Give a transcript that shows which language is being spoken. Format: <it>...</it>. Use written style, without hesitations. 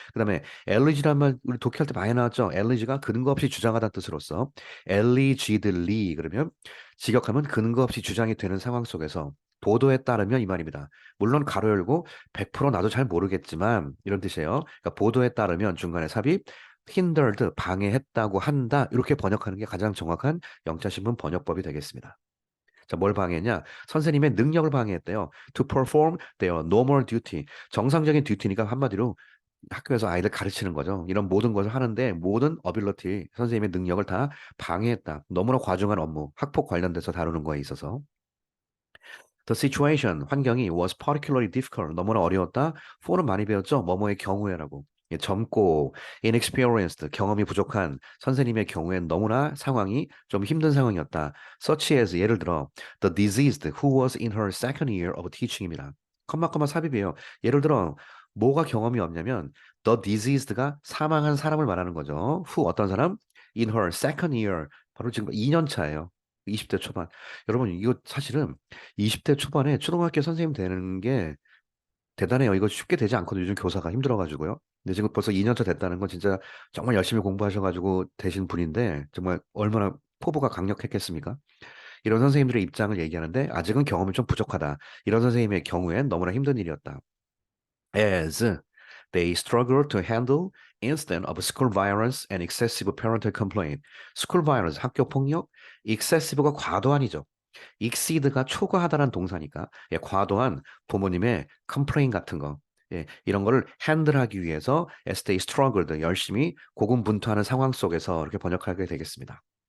<ko>그다음에 alleged란 말 우리 독해할 때 많이 나왔죠. alleged가 근거 없이 주장하다는 뜻으로서 allegedly 그러면 직역하면 근거 없이 주장이 되는 상황 속에서 보도에 따르면 이 말입니다. 물론 가로 열고 100% 나도 잘 모르겠지만 이런 뜻이에요. 그러니까 보도에 따르면 중간에 삽입 hindered 방해했다고 한다. 이렇게 번역하는 게 가장 정확한 영자신문 번역법이 되겠습니다. 자, 뭘 방해했냐? 선생님의 능력을 방해했대요.</ko> <en>To perform their normal duty.</en> <ko>정상적인 듀티니까 한마디로 학교에서 아이들 가르치는 거죠. 이런 모든 것을 하는데 모든 어빌러티, 선생님의 능력을 다 방해했다. 너무나 과중한 업무, 학폭 관련돼서 다루는 거에 있어서.</ko> <en>The situation,</en> <ko>환경이</ko> <en>was particularly difficult.</en> <ko>너무나 어려웠다. for는 많이 배웠죠. 뭐뭐의 경우에라고. 예, 젊고 inexperienced, 경험이 부족한 선생님의 경우엔 너무나 상황이 좀 힘든 상황이었다.</ko> <en>Such as</en> <ko>예를 들어</ko> <en>the diseased who was in her second year of teaching입니다.</en> <ko>컴마 삽입이에요. 예를 들어 뭐가 경험이 없냐면</ko> <en>the diseased</en> <ko>가 사망한 사람을 말하는 거죠. who 어떤 사람?</ko> <en>in her second year</en> <ko>바로 지금 2년 차예요. 20대 초반. 여러분 이거 사실은 20대 초반에 초등학교 선생님 되는 게 대단해요. 이거 쉽게 되지 않거든요. 요즘 교사가 힘들어가지고요. 근데 지금 벌써 2년차 됐다는 건 진짜 정말 열심히 공부하셔가지고 되신 분인데 정말 얼마나 포부가 강력했겠습니까? 이런 선생님들의 입장을 얘기하는데 아직은 경험이 좀 부족하다. 이런 선생님의 경우엔 너무나 힘든 일이었다.</ko> <en>As they struggle to handle instead of school violence and excessive parental complaint.</en> <ko>school violence, 학교 폭력, excessive가 과도한이죠. exceed가 초과하다라는 동사니까 예, 과도한 부모님의 complaint 같은 거 예, 이런 거를 핸들하기 위해서</ko> <en>as they struggled</en> <ko>열심히 고군분투하는 상황 속에서 이렇게 번역하게 되겠습니다.</ko>